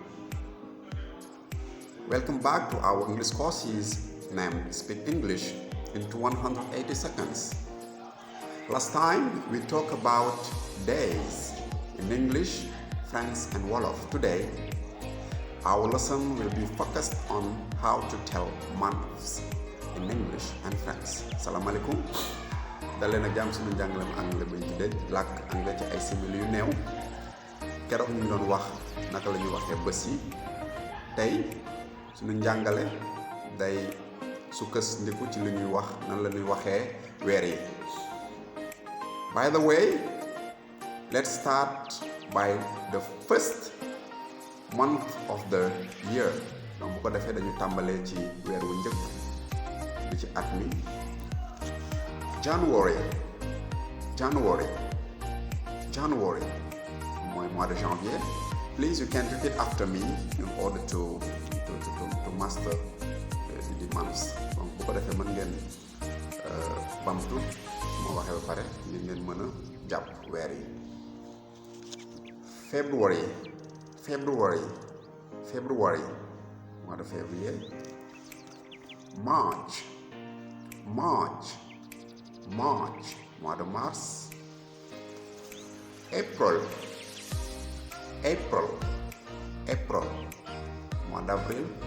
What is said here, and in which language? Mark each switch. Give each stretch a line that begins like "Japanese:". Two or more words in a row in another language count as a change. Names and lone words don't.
English: Welcome back to our English courses named Speak English into 180 seconds. Last time we talked about days in English, French and Wolof. Today, our lesson will be focused on how to tell months in English and French.
Arabic: Salam alaikum.
Wolof: daleen ak jàmm suñu njàngalem anglais buñ tuddee làkk anglais ci ay simili yu néew keroog ñu doon wax naka la ñuy waxee bés yi tey suñu njàngale day sukkandiku ci li ñuy wax nan la ñuy waxee weer yi.
English: By the way, let's start by the first month of the year.
Wolof: donc bu ko defee dañu tàmbalee ci weer wu njëkk bi ci at mi.
French: January mooy mois de janvier.
English: Please you can repeat after me in order to master the months.
Wolof: donc bu ko defee mën ngeen bamtu su ma waxee ba pare ngeen mën a jàpp weer yi.
French: February mois de février. March mois de mars. April mois d'avril.